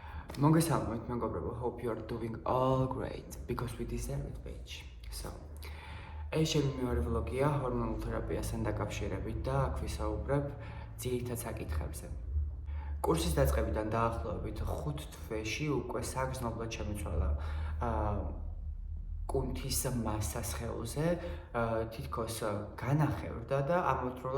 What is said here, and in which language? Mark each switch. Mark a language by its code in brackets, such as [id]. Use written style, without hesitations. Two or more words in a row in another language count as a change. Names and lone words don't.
[ka] მოგესალმებით მეგობრებო, [en] hope you are doing all great because we deserve it, bitch. So, [ka] ეს ჩემი მეორე ვლოგია ჰორმონულ თერაპიასთან დაკავშირებით და აქ ვისაუბრებ ძირითად საკითხებზე. კურსის დაწყებიდან დაახლოებით 5 თვეში უკვე საგრძნობლად შემიცვალა კუნთის მასა სხეულზე, თითქოს განახევრდა და ამავდროულად